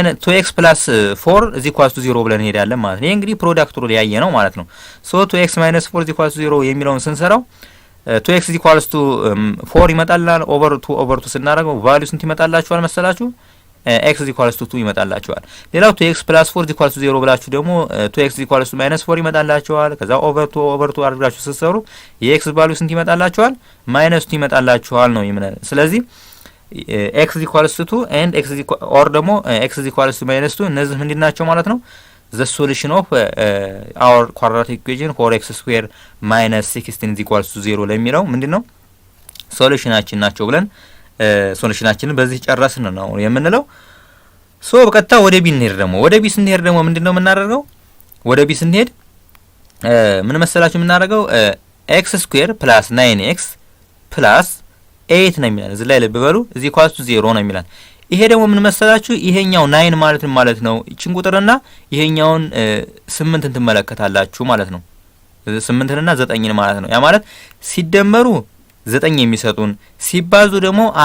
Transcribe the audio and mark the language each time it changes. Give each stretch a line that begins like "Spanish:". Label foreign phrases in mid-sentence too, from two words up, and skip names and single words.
Amharic: + 4 = 0 ብለን እንሄዳለን ማለት ነው። ይሄ እንግዲህ
English: product rule
Amharic: ያየ ነው ማለት ነው። ሶ 2x - 4 = 0 የሚለውን ስንሰራው 2x = 4 ይመጣልናል። ኦቨር 2 ስናደርገው ቫልዩ ስንት ይመጣላችኋል መሰላችሁ? x = 2 ይመጣላችኋል። ሌላው 2x + 4 = 0 ብላችሁ ደግሞ 2x = -4 ይመጣላችኋል። ከዛ ኦቨር 2 አድርጋችሁ ስትሰሩ የx ቫልዩ ስንት ይመጣላችኋል? -2 ይመጣላችኋል ነው የሚለው። ስለዚህ x = 2 and x or ደግሞ x = -2 እነዚህ ምንድን ናቸው ማለት ነው?
English: the solution of our quadratic equation
Amharic: 4x² - 16 = 0 ለሚለው ምንድነው ሶሉሽናችን ናቸው ብለን ሶሉሽናችንን በዚህ ጨረስን ነው የምንለው። ሶ በቀጥታ ወደ ቢ እንሄድ። ደግሞ ወደ ቢ ስንሄድ ደግሞ ምንድነው የምናደርገው? ወደ ቢ ስንሄድ ምን መሰላችሁ የምናደርገው x² + 9x + 8 ነው የሚላል። እዚህ ላይ ልብ በሉ እዚህ ኳስቱ 0 ነው የሚላል። ይሄ ደግሞ ምን መሰላችሁ ይሄኛው 9 ማለት ነው እቺን ቁጥርና ይሄኛውን 8ን ትመለከታላችሁ ማለት ነው። 8ንና 9ን ማለት ነው። ያ ማለት ሲደመሩ 9 የሚሰጡን ሲባዙ ደግሞ